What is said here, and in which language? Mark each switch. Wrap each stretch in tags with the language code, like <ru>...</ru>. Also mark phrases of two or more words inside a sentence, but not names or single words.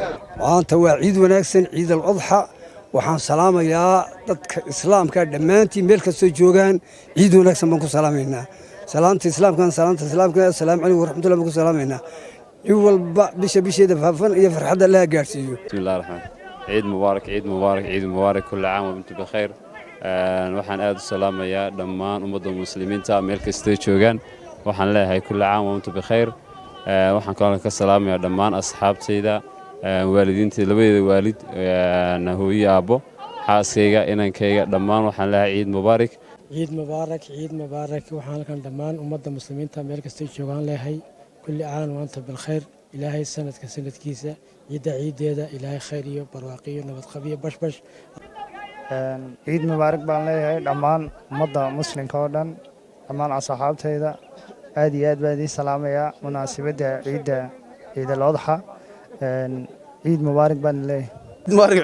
<so>maanta waa ciid wanaagsan ciid al-adha waxaan salaamayaa dadka islaamka dhamaantii meel kasta joogaan ciid wanaagsan baan ku salaameynaa salaanta islaamka</so> <ar>السلام عليكم ورحمة الله</ar> <so>ku salaameynaa in walba bisheeda faafan iyo farxadda la gaarsiiyo</so> <ar>بسم الله الرحمن عيد مبارك كل عام وانتم بخير</ar> <so>waxaan aad u salaamayaa dhammaan ummadda muslimiinta meel kasta joogaan waxaan leeyahay</so> <ar>كل عام وانتم بخير</ar> <so>waxaan kaloo ka salaamayaa dhammaan asxaabtayda waalidiinta labada waalid hooyo aabo xaaskayga inankayga dhammaan waxaan leeyahay ciid mubaarak waxaan kan dhammaan ummadda muslimiinta meel kasta joogaan leeyahay</so> <ar>كل عام وانتم بخير</ar> <so>ilaahay sanadkiisa ciideeda ilaahay khayr iyo barwaaqiyo nabad qabiyo bashbash ciid mubaarak baan leeyahay dhammaan ummadda muslimka oo dhan dhammaan asxaabtayda aad iyo aad baan idin salaamayaa munaasabadda ciid al-adha ciid mubaarak baan leeyahay</so>